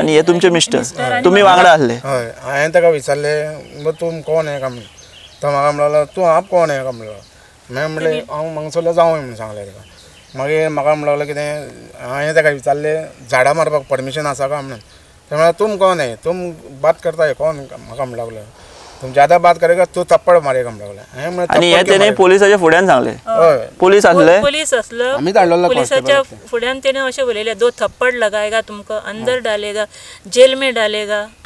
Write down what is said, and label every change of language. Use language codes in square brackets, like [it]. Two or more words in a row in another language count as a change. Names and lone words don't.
[kok] आनी हे तुमचे मिस्टर तुमी वांगडा आहले हय हांवें ताका विचारलें तूं कोण हें काय म्हणून तो म्हाका म्हणलो तूं आप कोण हें काय म्हणलो हांवें म्हणलें हांव मंगसुरला जावं म्हणून सांगलें ताका मागीर म्हाका म्हणूंक लागलो कितें हांवें ताका विचारलें झाडां मारपाक परमिशन आसा काय म्हणून ते म्हणल्यार [hi] तुम कोण है तुम बात करता है [kok] कोण म्हाका म्हणूंक लागलो [hi] तुम ज्यादा बात करेगा तू थप्पड मारेगा [kok] म्हणूंक लागलो आनी हे तेणे पुलिसाच्या फुड्यान सांगले हय पुलीस आसले पुलीस असलो आम्ही धाडलेलो पुलिसाच्या फुड्यान तेणे अशें उलयलें [hi] दो थप्पड लगाएगा तुमको अंदर डालेगा जेल में डालेगा.